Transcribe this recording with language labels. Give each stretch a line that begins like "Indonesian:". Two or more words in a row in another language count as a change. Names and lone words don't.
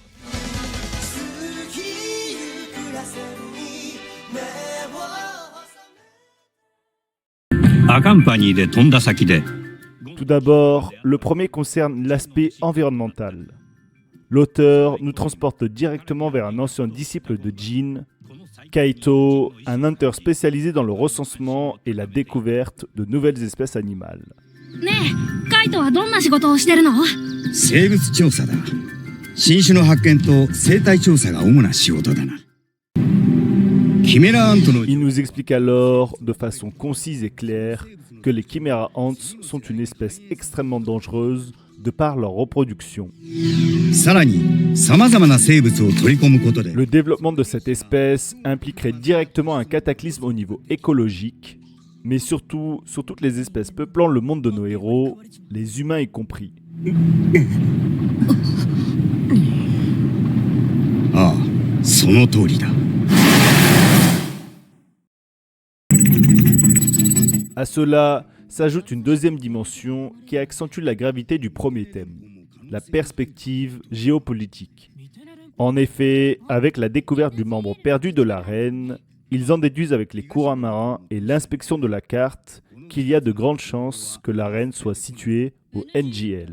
French: Tout d'abord, le premier concerne l'aspect environnemental. L'auteur nous transporte directement vers un ancien disciple de Jin, Kaito, un hunter spécialisé dans le recensement et la découverte de nouvelles espèces animales.
Japanese: ねえ、カイトはどんな仕事をしてるの？生物調査だ。新種の発見と生態調査が主な仕事だな。Chimera Antの
French: Il nous explique alors, de façon concise et claire, que les Chimera Ants sont une espèce extrêmement dangereuse de par leur reproduction.
Japanese: さらに様々な生物を取り込むことで
French: Le développement de cette espèce impliquerait directement un cataclysme au niveau écologique, mais surtout sur toutes les espèces peuplant le monde de nos héros, les humains y compris.
Japanese: ああ、その通りだ。
French: À cela s'ajoute une deuxième dimension qui accentue la gravité du premier thème, la perspective géopolitique. En effet, avec la découverte du membre perdu de la reine, ils en déduisent avec les courants marins et l'inspection de la carte qu'il y a de grandes chances que la reine soit située au NGL.